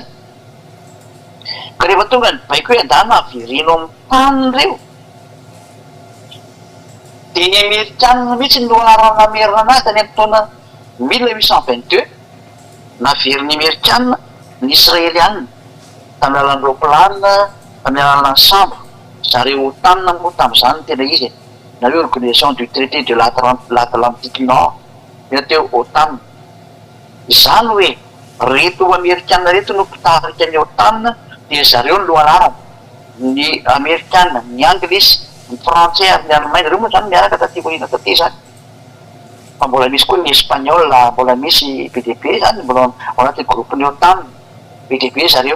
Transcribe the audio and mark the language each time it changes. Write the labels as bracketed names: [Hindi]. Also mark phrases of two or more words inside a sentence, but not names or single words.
[Malagasy] Ka rehefa tonga ny baiko hoe andana avereno amin'ny tany reo, dia ny Amerikanina mihitsy no ara-namerina anazy tany amin'ny taona 1822, naveriny Amerikanina ny Israelianina tamin'ny alalan'ireo planina, tamin'ny alalan'ny sambo. Zareo tanina moa tamin'izany tena izy, na hoe organisation du traité de l'Atlantique Nord, io teo OTAN. Izany hoe reto Amerikanina reto no mpitarika ny OTAN, dia zareo ny lohalarana, ny Amerikanina, ny Anglisy, ny Frantsay ary ny Allemagne, reo moa zany miaraka taty orina taty zany. Fa mbola misy koa ny Espagnol, mbola misy BDP zany, mbola ao anaty groupe-ny OTAN, BDP zareo.